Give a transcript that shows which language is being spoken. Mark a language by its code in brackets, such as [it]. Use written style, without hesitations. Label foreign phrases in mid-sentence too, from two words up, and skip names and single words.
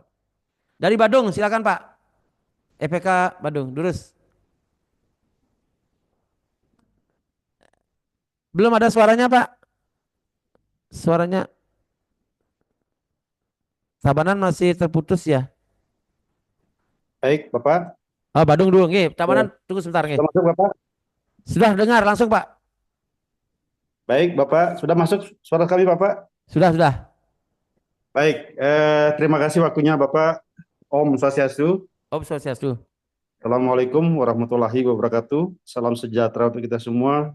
[id] Dari Badung silakan Pak. EPK Badung, Durus. Belum ada suaranya Pak. Suaranya Tabanan masih terputus ya. Baik, Bapak. Oh, Badung dulu, nggih. Tabanan tunggu sebentar nggih. Sudah masuk, Bapak? Sudah dengar langsung Pak. Baik, Bapak. Sudah masuk suara kami, Bapak? Sudah. Baik, terima kasih waktunya, Bapak. [sa] Om Swastiastu. Om Swastiastu. [ar] السلام عليكم ورحمة الله وبركاته. [id] Salam sejahtera untuk kita semua.